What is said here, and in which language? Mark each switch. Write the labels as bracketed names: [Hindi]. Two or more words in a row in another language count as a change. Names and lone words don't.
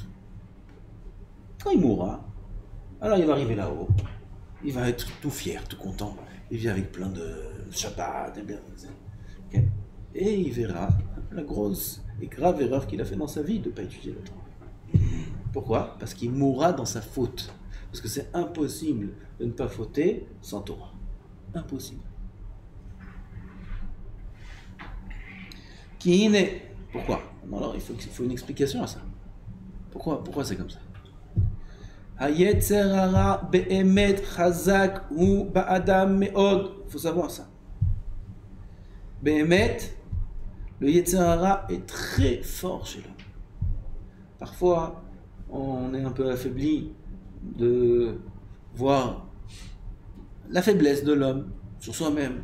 [French] Quand il mourra, alors il va arriver là-haut, il va être tout fier, tout content, il vient avec plein de Shabbat, et il verra la grosse et grave erreur qu'il a fait dans sa vie de ne pas étudier le Torah. Pourquoi? Parce qu'il mourra dans sa faute. Parce que c'est impossible de ne pas fauter sans Torah. Impossible. Qui n'est. Pourquoi? Alors il faut une explication à ça. Pourquoi c'est comme ça? [Hebrew] היצר הרע באמת חזק הוא באדם מאוד. [French] Il faut savoir ça. Be'emet, le [Hebrew] יצר הרע [French] est très fort chez l'homme. Parfois, on est un peu affaibli de voir la faiblesse de l'homme sur soi-même.